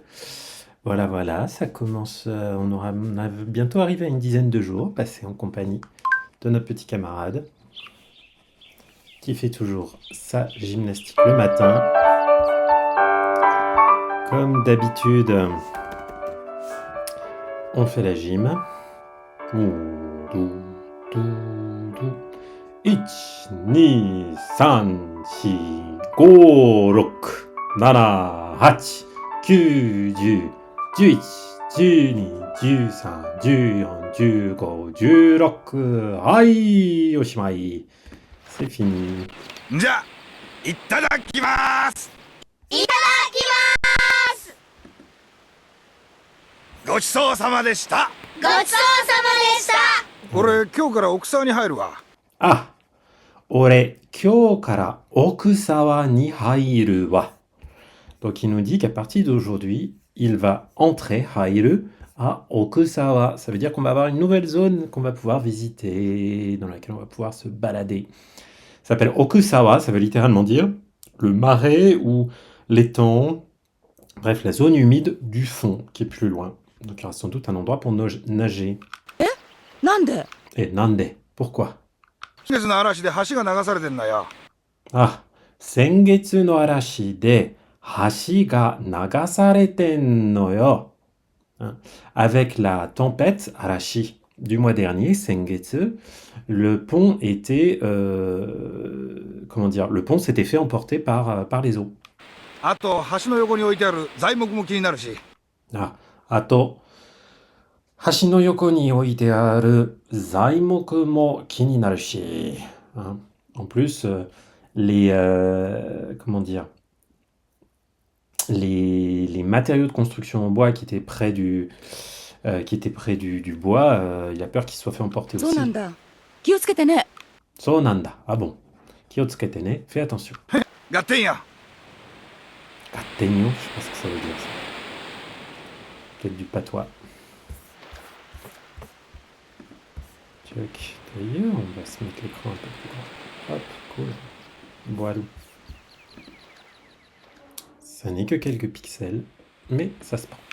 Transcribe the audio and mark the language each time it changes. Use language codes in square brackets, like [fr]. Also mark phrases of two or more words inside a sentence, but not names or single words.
[fr] Voilà, voilà, ça commence, on a bientôt arrivé à une dizaine de jours passés en compagnie de notre petit camarade qui fait toujours sa gymnastique le matin. Comme d'habitude, on fait la gym. Dou, dou, dou. [ja] 1、2、3、4、5、6、7、8、9、10、11、12、13、14、15、16。はい、おしまい。 [fr] C'est fini. [ja] じゃあ、いただきます。いただきます。ごちそうさまでした。ごちそうさまでした。俺、今日から奥沢に入るわ。 [fr] Ah, [ja] 俺、今日から奥沢に入るわ。 [fr] Donc il nous dit qu'à partir d'aujourd'hui, il va entrer, hairu, à Okusawa. Ça veut dire qu'on va avoir une nouvelle zone qu'on va pouvoir visiter, dans laquelle on va pouvoir se balader. Ça s'appelle Okusawa, ça veut littéralement dire le marais ou l'étang, bref, la zone humide du fond qui est plus loin. Donc il y aura sans doute un endroit pour nager. [ja] なんで [fr] Et nande, pourquoi? [ja] 先月の嵐で橋が流されてんだよ。 Ah, 先月の嵐で橋が流されてんのよ. Hein. [fr] Avec la tempête Arashi du mois dernier, Sengetsu, le pont était, comment dire, le pont s'était fait emporter par les eaux. [ja] あと、橋の横に置いてある材木も気になるし。 Ah, あと、橋の横に置いてある材木も気になるし. Hein. [fr] En plus, comment dire, les matériaux de construction en bois qui étaient près du bois, il a peur qu'ils se soient fait emporter [ja] そうなん [fr] aussi. [ja] だ。気をつけてね。 [fr] Sonanda. Ah bon. [ja] 気をつけてね. [fr] Fais attention. [ja] ガッテンや。 [fr] Gatteigno, je sais pas ce que ça veut dire ça. Peut-être du patois. Tuck. D'ailleurs, on va se mettre l'écran un peu plus grand. Hop, cool. Voilà. Ça n'est que quelques pixels, mais ça se prend.